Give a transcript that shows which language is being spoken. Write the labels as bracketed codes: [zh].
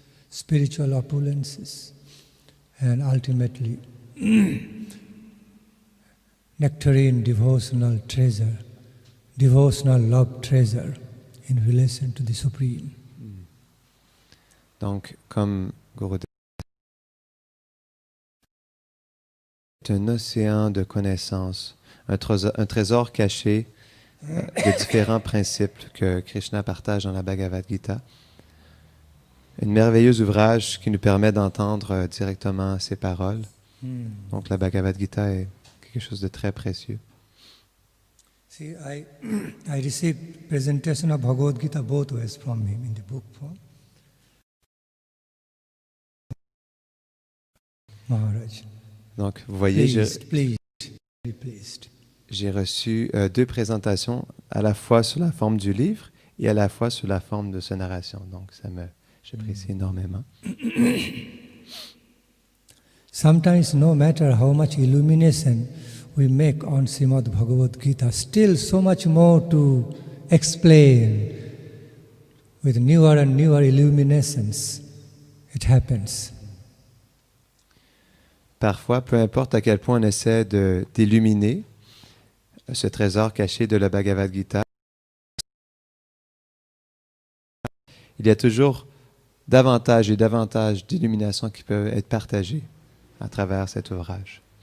[en] spiritual opulences, and ultimately nectarine devotional treasure, devotional love treasure in relation to the Supreme. [fr] Donc, comme Gurudev, c'est un océan de connaissances, un trésor caché de différents principes que Krishna partage dans la Bhagavad Gita. Un merveilleux ouvrage qui nous permet d'entendre directement ses paroles. Donc, la Bhagavad Gita est quelque chose de très précieux. [en] See, I received presentation of Bhagavad Gita both ways from him in the book form. Maharaj. [fr] Donc, vous voyez, [en] pleased. [fr] J'ai reçu deux présentations, à la fois sous la forme du livre et à la fois sous la forme de sa narration. Donc, j'apprécie énormément. [en] Sometimes, no matter how much illumination we make on Srimad Bhagavad Gita, still so much more to explain with newer and newer illuminations. It happens. [fr] Parfois, peu importe à quel point on essaie d'illuminer ce trésor caché de la Bhagavad Gita, il y a toujours davantage et davantage d'illuminations qui peuvent être partagées à travers cet ouvrage.